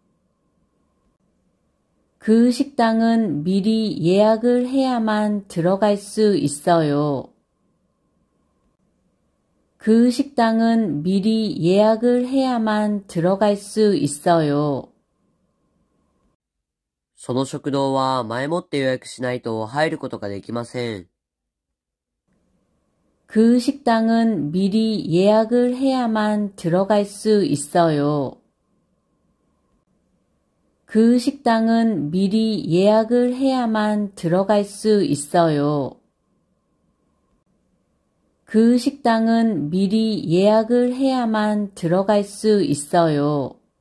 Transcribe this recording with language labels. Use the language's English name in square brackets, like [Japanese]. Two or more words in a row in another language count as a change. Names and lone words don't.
[Korean] 그 식당은 미리 예약을 해야만 들어갈 수 있어요. 그 식당은 미리 예약을 해야만 들어갈 수 있어요. [Japanese] その食堂は前もって予約しないと入ることができません。 [Korean] 그 식당은 미리 예약을 해야만 들어갈 수 있어요. 그 식당은 미리 예약을 해야만 들어갈 수 있어요. 그 식당은 미리 예약을 해야만 들어갈 수 있어요.